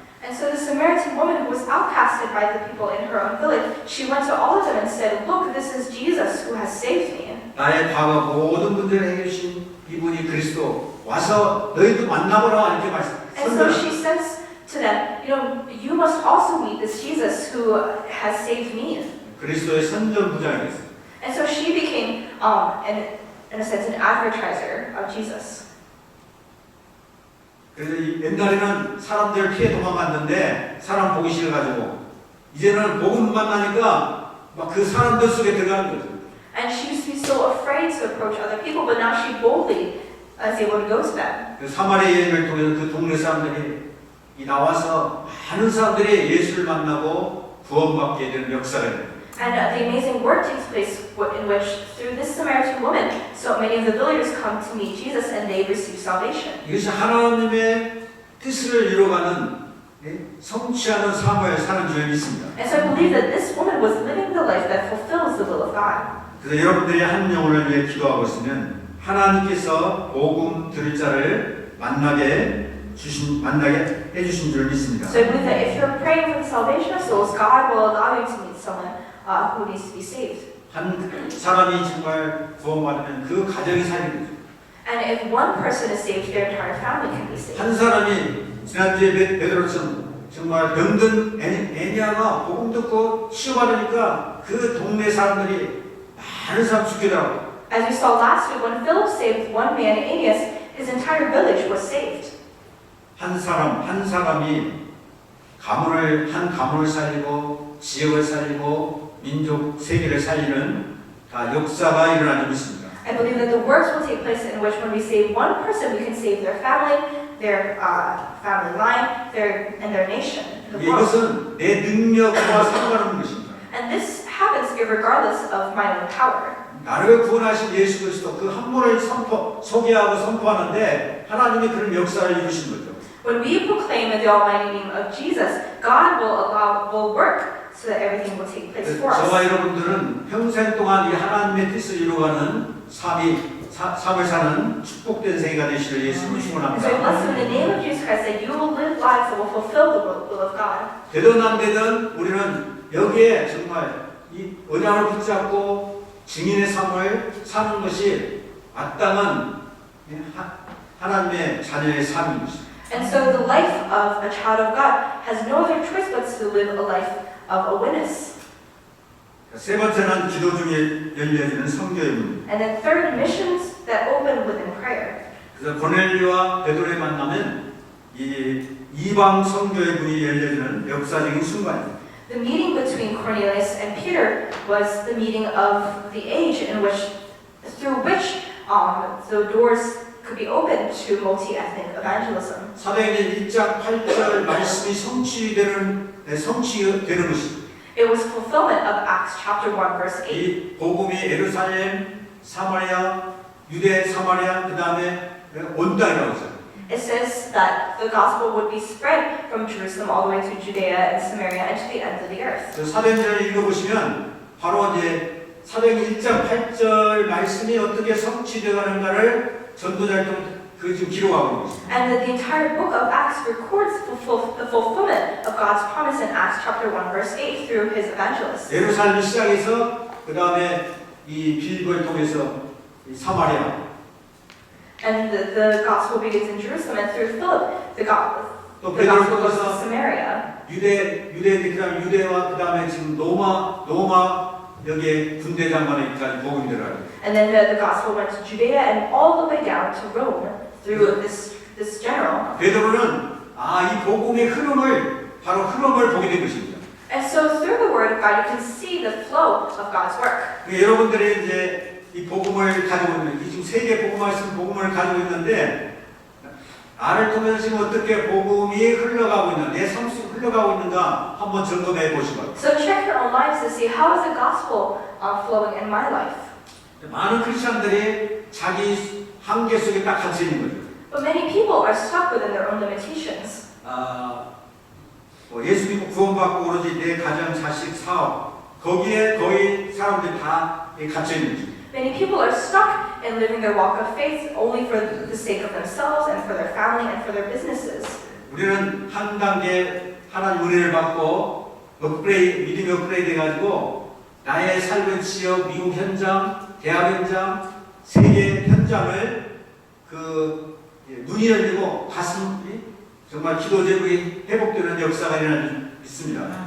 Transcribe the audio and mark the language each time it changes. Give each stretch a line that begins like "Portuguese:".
English: And so the Samaritan woman who was outcasted by the people in her own village, she went to all of them and said, look, this is Jesus who has saved me.
Korean: 나의 과거 모든 문제를 해결하신 이분이 그리스도 와서 너희도 만나보라 이렇게
English: And so she says to them, you must also meet this Jesus who has saved me.
Korean: 그리스도의 선전부장이 됐어요.
English: And so she became, in a sense, an advertiser of Jesus.
Korean: 그래서 옛날에는 사람들 피해 도망갔는데 사람 보기 싫어가지고 이제는 복음 만나니까 막 그 사람들 속에 들어가는 거죠.
English: And she used to be so afraid to approach other people, but now she boldly is able to go to them.
Korean: 그 사마리아 여인을 통해서 그 동네 사람들이 나와서 많은 사람들이 예수를 만나고 구원받게 되는 역사가 됩니다.
English: And the amazing work takes place in which, through this Samaritan woman, so many of the villagers come to meet Jesus and they receive salvation.
Korean: 이것이 하나님의 뜻을 이루어가는 성취하는 삶을 사는 줄 믿습니다.
English: And so I believe that this woman was living the life that fulfills the will of God.
Korean: 그래서 여러분들이 한 영혼을 위해 기도하고 있으면 하나님께서 복음 들을 자를 만나게 해주신 줄 믿습니다.
English: So I believe that if you're praying for the salvation of souls, God will allow you to meet someone who needs to be saved.
Korean: 한 사람이 정말 구원받으면 그 가정이 살게 되죠.
English: And if one person is saved, their entire family can be saved.
Korean: 한 사람이 지난주에 베드로처럼 정말 병든 애니아가 복음 듣고 치유받으니까 그 동네 사람들이 많은 사람 죽게 되더라고요.
English: As we saw last week, when Philip saved one man, Aeneas, his entire village was saved.
Korean: 한 사람이 한 가문을 살리고 지역을 살리고 민족 세계를 살리는 다 역사가 일어나고 있습니다.
English: I believe that the works will take place in which when we save one person, we can save their family, their family line, and their nation, the world.
Korean: 이것은 내 능력과 상관없는 것입니다.
English: And this happens irregardless of my own power.
Korean: 나를 구원하신 예수 그리스도 그 한 분을 소개하고 선포하는데 하나님이 그런 역사를 이루신 거죠.
English: When we proclaim in the almighty name of Jesus, God will work so that everything will take place for us.
Korean: 저와 여러분들은 평생 동안 이 하나님의 뜻을 이루어가는 삶을 사는 축복된 생애가 되시길 예수님을 축원합니다.
English: the name of Jesus Christ that you will live lives that will fulfill the will of God.
Korean: 되든 안 되든 우리는 여기에 정말 이 언약을 붙잡고 증인의 삶을 사는 것이 마땅한 하나님의 자녀의 삶인 것입니다.
English: And so the life of a child of God has no other choice but to live a life of a witness.
Korean: 세 번째는 기도 중에 열려지는 성교의 문.
English: And then third, missions that open within prayer.
Korean: 그래서 고넬료와 베드로의 만나면 이 이방 성교의 문이 열려지는 역사적인 순간입니다.
English: The meeting between Cornelius and Peter was the meeting of the age in which, through which the doors could be opened to multi-ethnic evangelism.
Korean: 사도행전 1장 8절 말씀이 성취되는 것입니다.
English: It was fulfillment of Acts chapter 1 verse 8.
Korean: 이 복음이 예루살렘, 사마리아, 유대, 사마리아, 그 다음에 온 땅이라고 했어요.
English: It says that the gospel would be spread from Jerusalem all the way to Judea and Samaria and to the ends of the earth.
Korean: 사도행전을 읽어보시면 바로 이제 사도행전 1장 8절 말씀이 어떻게 성취되어가는가를 전도자를 그 지금 기록하고 있는 것입니다.
English: And that the entire book of Acts records the fulfillment of God's promise in Acts chapter 1 verse 8 through his evangelists.
Korean: 예루살렘 시작해서 그 다음에 이 빌보를 통해서 이 사마리아
English: And the gospel begins in Jerusalem and through Philip, the
Korean: 또 베드로를
English: goes to
Korean: 통해서
English: Samaria.
Korean: 그다음 유대와 그 다음에 지금 로마 여기에 군대 장관에까지 복음이 들어가요.
English: And then the gospel went to Judea and all the way down to Rome through this general.
Korean: 베드로는 이 복음의 바로 흐름을 보게 된 것입니다.
English: And so through the word of God, you can see the flow of God's work.
Korean: 여러분들이 이제 이 복음을 가지고 있는 지금 세계 복음 말씀 복음을 가지고 있는데 나를 통해서 지금 어떻게 복음이 흘러가고 있나 내 삶 속에 흘러가고 있는가 한번 점검해 보시고.
English: So check your own lives to see how is the gospel flowing in my life.
Korean: 많은 크리스천들이 자기 한계 속에 딱 갇혀 있는 거죠.
English: But many people are stuck within their own limitations.
Korean: 예수 믿고 구원받고 오로지 내 가정, 자식, 사업 거기에 거의 사람들이 다 갇혀 있는 거죠.
English: Many people are stuck in living their walk of faith only for the sake of themselves and for their family and for their businesses.
Korean: 우리는 한 단계 하나님 은혜를 받고 믿음이 업그레이드 해가지고 나의 삶의 지역, 미국 현장, 대학 현장, 세계 현장을 눈이 열리고 가슴이 정말 기도 제목이 회복되는 역사가 일어나는 있습니다.